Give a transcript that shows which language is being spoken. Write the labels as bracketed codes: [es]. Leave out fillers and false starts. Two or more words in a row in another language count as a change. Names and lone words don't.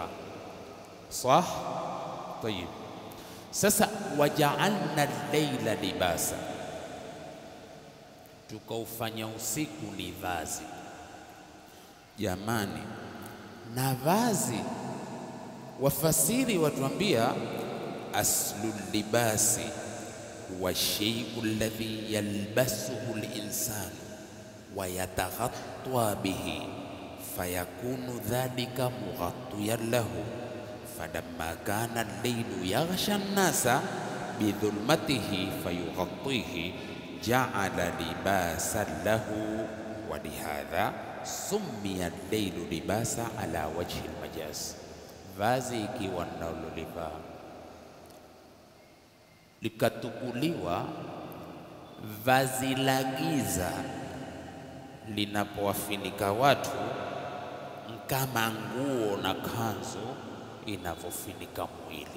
[ar] صح؟ طيب. [sw] Sasa [ar] وجعلنا الليل لباسا, [sw] tukaufanya usiku ni vazi. Jamani, na vazi wafasiri watuambia [ar] أصل اللباس هو الشيء الذي يلبسه الإنسان ويتغطى به فيكون ذلك مغطيا له. فلما كان الليل يغشى الناس بظلمته فيغطيهم جعل لباسا له، ولهذا سمي الليل لباسا على وجه المجاز. [sw] Vazi ikiwa nalolivaa likatukuliwa vazi la giza linapowafinika watu kama nguo na kanzu inavyofinika mwili.